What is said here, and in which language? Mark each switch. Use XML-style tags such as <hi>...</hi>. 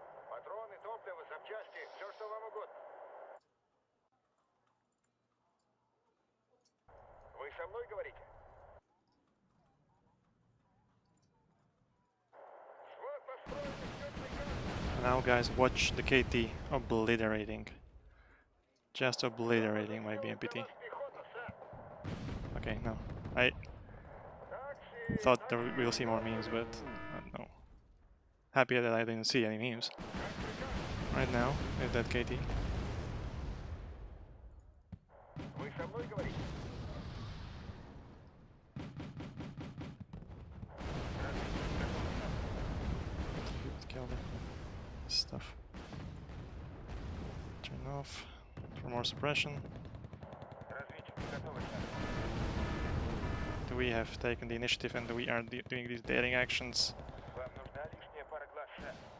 <ru>Патроны, топливо, запчасти, все, что вам угодно. Вы со мной говорите? Склад построен и ждет приказов.</ru> <en>Now, guys, watch the KT obliterating. Just obliterating my BMPT.</en> <ru>Для вас пехота, сэр.</ru> <en>Okay, no. I thought that we'll see more memes, but no. Happy that I didn't see any memes. Right now, with that KT.</en> <ru>Вы со мной говорите?</ru> <en>Kill the stuff. Turn off for more suppression.</en> <ru>Разведчики готовы, сэр.</ru> <en>We have taken the initiative and we are doing these daring actions.</en> <ru>Вам нужна лишняя пара глаз, сэр.</ru>